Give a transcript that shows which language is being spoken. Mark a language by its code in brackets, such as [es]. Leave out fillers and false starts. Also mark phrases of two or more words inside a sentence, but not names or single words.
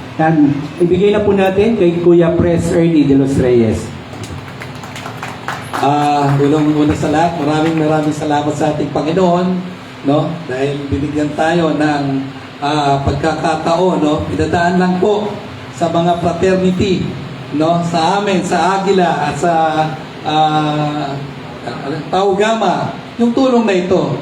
[tl] Yan, ibigay na po natin kay Kuya Pres Ernie de los Reyes. Unang-una sa lahat, maraming salamat sa ating Panginoon, no? Dahil binigyan tayo ng pagkakataon, no? Pinadaan lang po sa mga fraternity, no? Sa amin, sa Agila at sa Tau Gamma, yung tulong na ito.